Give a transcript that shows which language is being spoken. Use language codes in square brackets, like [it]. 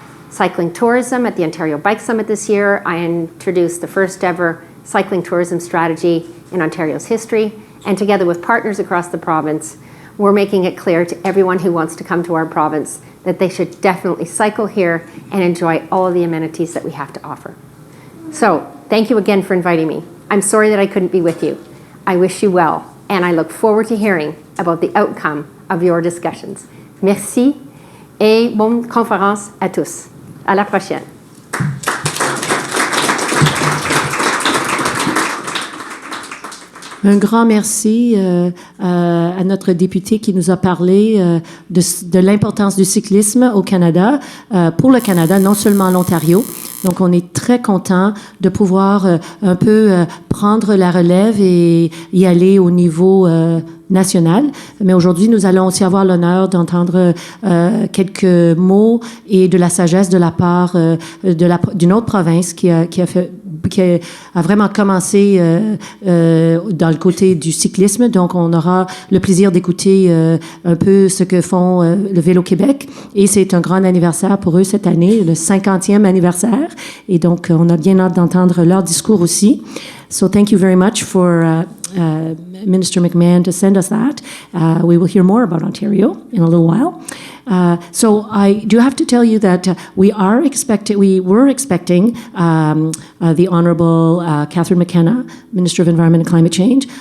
[en] Cycling tourism at the Ontario Bike Summit this year. I introduced the first ever cycling tourism strategy in Ontario's history, and together with partners across the province, we're making it clear to everyone who wants to come to our province that they should definitely cycle here and enjoy all of the amenities that we have to offer. So, thank you again for inviting me. I'm sorry that I couldn't be with you. I wish you well, and I look forward to hearing about the outcome of your discussions. [fr] Merci et bonne conférence à tous. À la prochaine. Un grand merci à notre député qui nous a parlé de l'importance du cyclisme au Canada, pour le Canada, non seulement l'Ontario. Donc, on est très content de pouvoir un peu prendre la relève et y aller au niveau national. Mais aujourd'hui, nous allons aussi avoir l'honneur d'entendre quelques mots et de la sagesse de la part d'une autre province qui a fait qui a vraiment commencé dans le côté du cyclisme. Donc, on aura le plaisir d'écouter un peu ce que font le Vélo Québec. Et c'est un grand anniversaire pour eux cette année, le 50e anniversaire. Et donc, on a bien hâte d'entendre leur discours aussi. [en] So thank you very much for Minister McMahon to send us that. We will hear more about Ontario in a little while. So I do have to tell you that we were expecting the Honourable Catherine McKenna, Minister of Environment and Climate Change.